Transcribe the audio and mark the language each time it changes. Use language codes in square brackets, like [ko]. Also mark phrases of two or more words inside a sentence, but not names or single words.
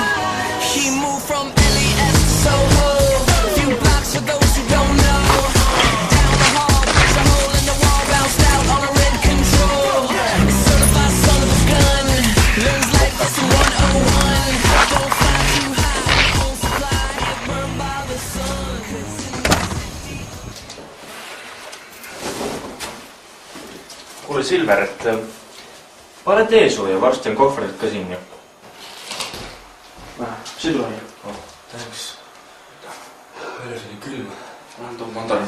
[en] He moved from LES to Soho, a few blocks for those who don't know. Down the hall, punch a hole in the wall, bounced out on a red control. Certified son of a gun, learns life lesson 101. Don't fly too high, won't fly, get burned by the sun. [et] Kuule Silver, et pane teesooja, varsti on kohvrid ka siin ju. Silveri. Tänks. Väljas oli külm. Toon mandarini.